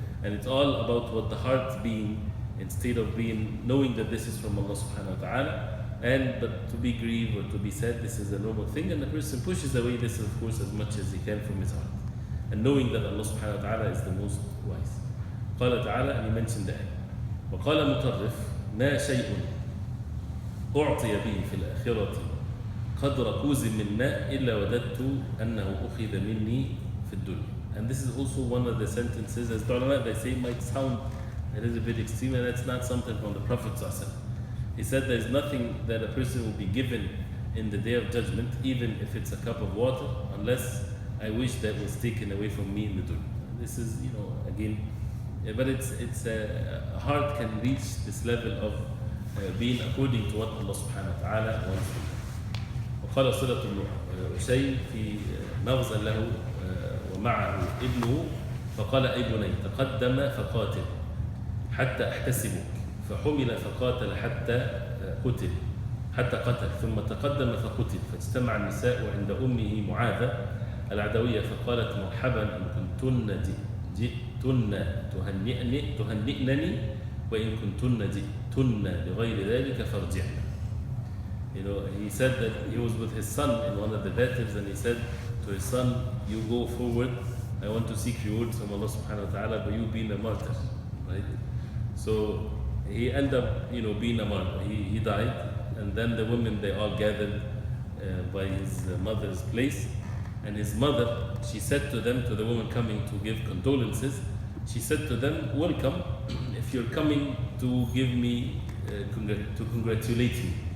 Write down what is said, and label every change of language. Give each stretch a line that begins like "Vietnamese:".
English: And it's all about what the heart being, instead of knowing that this is from Allah subhanahu wa ta'ala, but to be grieved or to be sad, this is a normal thing, and the person pushes away this, of course, as much as he can from his heart, and knowing that Allah subhanahu wa ta'ala is the most wise.
Arabic: قال تعالى,
English: and he mentioned the ayah,
Arabic: وقال مطرف ما شيء أعطي به في الآخرة قدر كوز من ماء إلا وددت أنه أخذ مني في الدنيا.
English: And this is also one of the sentences, as the ulama, they say, might sound a little bit extreme, and that's not something from the Prophet ﷺ. He said there's nothing that a person will be given in the day of judgment, even if it's a cup of water, unless I wish that was taken away from me in the dunya. This is, again, but it's a heart can reach this level of being according to what Allah subhanahu wa ta'ala wants to do.
Arabic: وقال صلة عشيم في مغزى له ومعه ابنه فقال أي بني تقدم فقاتل حتى أحتسبك فحمل فقاتل حتى قتل ثم تقدم فقتل فاجتمع النساء عند أمه معاذة العدوية فقالت مرحبا إن كنتن جئتن تهنئنني وإن كنتن جئتن لغير ذلك فارجعن.
English: He said that he was with his son in one of the battles, and he said to his son, you go forward, I want to seek rewards from Allah subhanahu wa ta'ala, but you being a martyr, right? So he ended up, being a martyr. He died, and then the women, they all gathered by his mother's place, and his mother, she said to them, to the woman coming to give condolences, she said to them, welcome, if you're coming to give me, to congratulate me.